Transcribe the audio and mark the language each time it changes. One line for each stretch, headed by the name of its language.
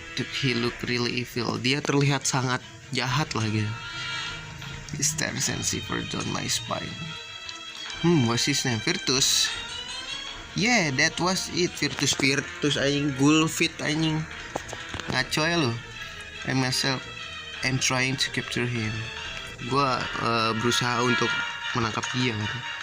English: He look really evil.
Indonesian: Dia terlihat sangat jahat lah gitu.
English: He stares and shivers down my spine. What's his name? Virtus. Yeah, that was it.
Indonesian: Virtus anjing, Gulfit anjing. Ngaco ya lu.
English: I myself am trying to capture him.
Indonesian: Gua berusaha untuk menangkap dia gitu.